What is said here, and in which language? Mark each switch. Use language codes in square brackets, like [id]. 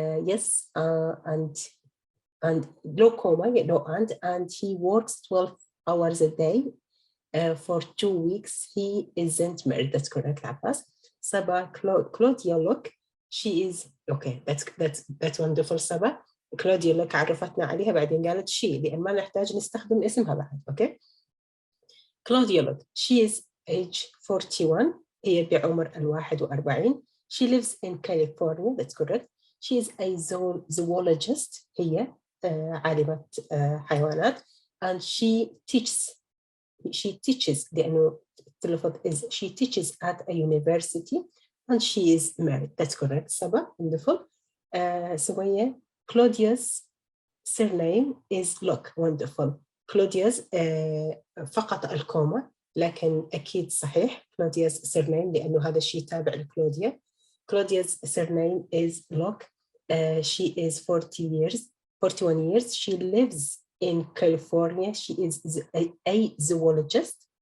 [en] Yes, and no comma, no and he works 12 hours a day for 2 weeks. He isn't married. That's correct, Abbas. Saba, Claudia, look, she is okay. That's wonderful. [ar] Saba, Claudia, look, عرفتنا عليها بعدين قالت she لأن ما نحتاج نستخدم اسمها بعد. [en] Okay. Claudia, look, she is age 41. [ar] هي بعمر 41. [en] She lives in California. That's correct. She is a zoologist. [ar] هي عالمة حيوانات. [en] And she teaches [ar] لأنه تلفظ [en] is she teaches at a university and she is married. That's correct. Saba, wonderful. Sumaya, Claudia's surname is look, wonderful. [ar] Claudia's فقط الكومة لكن أكيد صحيح [en] Claudia's surname [ar] لأنه هذا الشيء تابع لكلوديا. [en] Claudia's surname is look. She is 41 years. She lives in California. She is a zoologist.